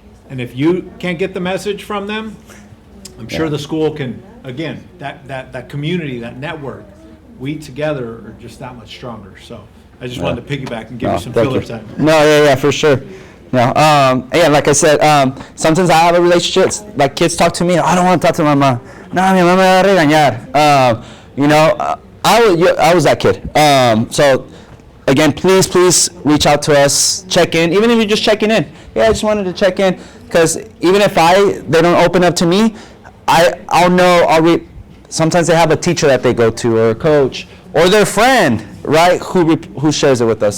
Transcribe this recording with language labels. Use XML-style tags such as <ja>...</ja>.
<en>And if you can't get the message from them, I'm sure the school can, again, that community, that network, we together are just that much stronger. So I just wanted to piggyback and give you some filler time. No, yeah, for sure. Yeah, like I said, sometimes I have a relationship, like kids talk to me, I don't want to talk to my mom.</en> <es>No, mi mamá me va a regañar.</es> <en>I was that kid. So again, please reach out to us, check in, even if you're just checking in. Yeah, I just wanted to check in, because even if they don't open up to me, I'll know, sometimes they have a teacher that they go to, or a coach, or their friend, right, who shares it with us.</en>